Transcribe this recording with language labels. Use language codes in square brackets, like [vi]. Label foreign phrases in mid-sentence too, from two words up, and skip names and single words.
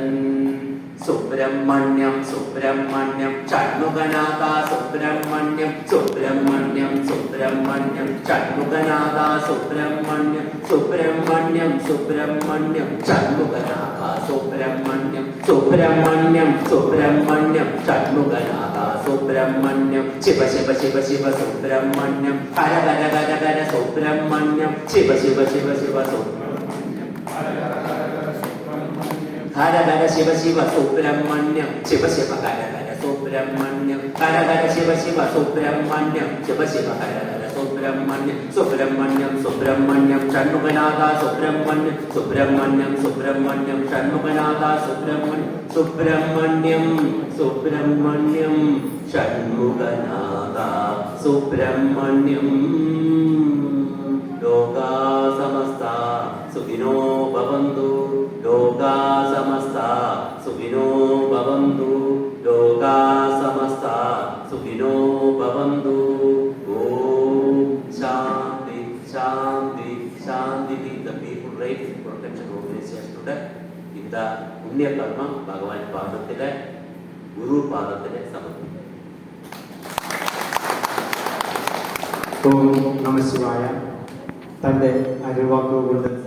[ta] சுப்பிரமணியம் சுப்பிரமணியம் ஷண்முகநாதா சுப்பிரமணியம், சுப்பிரமணியம் சுப்பிரமணியம் ஷண்முகநாதா சுப்பிரமணியம், சுப்பிரமணியம் சுப்பிரமணியம் ஷண்முகநாதா சுப்பிரமணியம், சுப்பிரமணியம் சுப்பிரமணியம் ஷண்முகநாதா சுப்பிரமணியம், சிவ சிவ சிவ சிவ சுப்பிரமணியம், ஹர ஹர ஹர ஹர சுப்பிரமணியம், சிவ சிவ சிவ சிவ சுப்பிரமணியம், ஹர [ml] ഹര ഹര ശിവ ശിവ സുബ്രഹ്മണ്യം ശിവ ശിവ ഹര ഹര സുബ്രഹ്മണ്യം ഹര ഹര ശിവ ശിവ സുബ്രഹ്മണ്യം ശിവ ശിവ ഹര ഹര സുബ്രഹ്മണ്യം സുബ്രഹ്മണ്യം സുബ്രഹ്മണ്യം ഷൺമുഖനാഥ സുബ്രഹ്മണ്യം സുബ്രഹ്മണ്യം സുബ്രഹ്മണ്യം ഷൺമുഖനാഥ സുബ്രഹ്മണ്യം സുബ്രഹ്മണ്യം സുബ്രഹ്മണ്യം ഷൺമുഖനാഥ സുബ്രഹ്മണ്യം [sa] ലോകാ സമസ്ത സുഖിനോ ഭവന്തു ലോകാ സമസ്ത സുഖിനോ ഭവന്തു ലോകാ സമസ്ത സുഖിനോ ഭവന്തു ഓം ശാന്തി ശാന്തി ശാന്തി. [ml] The people right protection organization இந்த പുണ്യ കർമ്മം ഭഗവാൻ പാദത്തിലെ ഗുരു പാദത്തിലെ സമർപ്പിക്കും. [sa] ഓം നമഃ ശിവായ. [ml] തൻ്റെ അരുവാക്കുകൊണ്ട്